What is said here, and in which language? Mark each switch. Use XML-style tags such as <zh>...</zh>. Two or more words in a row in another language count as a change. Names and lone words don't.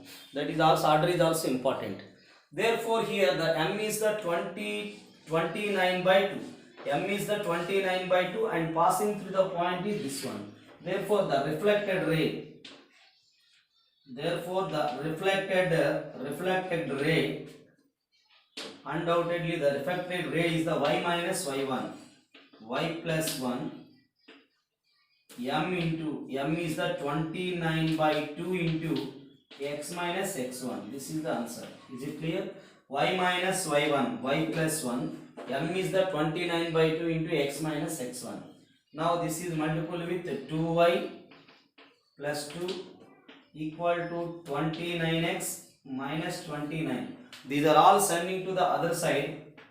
<en>That is also, order is also important. Therefore here the m is the 29 by 2. M is the 29 by 2 and passing through the point is this one. Therefore the reflected ray, undoubtedly the reflected ray is the y minus y1, y plus 1, m is the 29 by 2 into x minus x1. This is the answer. Is it clear? Y minus y1, y plus 1, m is the 29 by 2 into x minus x1. Now this is multiple with 2y plus 2 equal to 29x minus 29. These are all sending to the other side.</en>